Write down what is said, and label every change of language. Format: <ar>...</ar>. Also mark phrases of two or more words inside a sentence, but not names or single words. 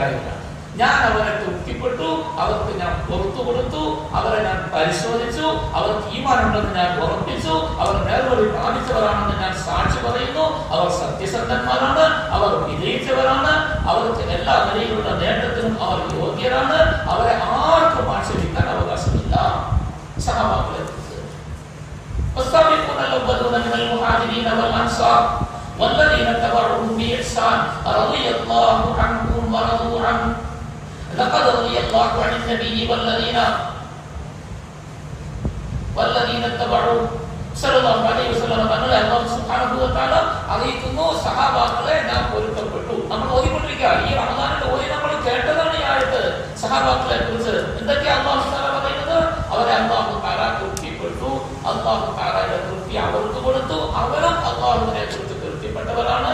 <ml>ഞാൻ അവരെ തൃപ്തിപ്പെട്ടു, അവർക്ക് ഞാൻ പുറത്തു കൊടുത്തു, അവരെ ഞാൻ പരിശോധിച്ചു, അവർക്ക് ഈമാനുണ്ടെന്ന് ഞാൻ ഉറപ്പിച്ചു, അവർ നേർവഴി പ്രാപിച്ചവരാണെന്ന് ഞാൻ സാക്ഷി പറയുന്നു, അവർ സത്യസന്ധന്മാരാണ്, അവർ വിജയിച്ചവരാണ്, അവർക്ക് എല്ലാ നിലയിലുള്ള നേട്ടത്തിനും അവർ യോഗ്യരാണ്, അവരെ ആർക്കും ആക്ഷേപിക്കാൻ അവകാശമില്ല.</ml> <ar>സഹാബാക്കളെ والسابقون الأولون من المهاجرين والأنصار والذين اتبعوهم بإحسان رضي الله عنهم ورضوا عنه لقد رضي الله عن النبي والذين اتبعوه صلى الله عليه وسلم തങ്ങളെ الله سبحانه وتعالى</ar> <ml>അറിയിക്കുന്നു, സഹാബാക്കളെ ഞാൻ പൊരുത്തപ്പെട്ടു. നമ്മൾ ഓതിക്കൊണ്ടിരിക്കുക, ഈ റമദാനിൽ ഓതി നമ്മൾ കേട്ടതാണ് ഈ ആയത്ത് സഹാബാക്കളെ കുറിച്ച്. എന്തൊക്കെയാ</ml> <ar>الله تعالى</ar> <ml>പറയുന്നത്? അവരെ</ml> <ar>الله تعالى</ar> <ml>തൃപ്തിപ്പെട്ടു,</ml> <ar>الله تعالى</ar> <ml>തൃപ്തി അവർക്ക് കൊടുത്തു, അവരും അല്ലാഹുവിനെ കുറിച്ച് തൃപ്തിപ്പെട്ടവരാണ്.</ml>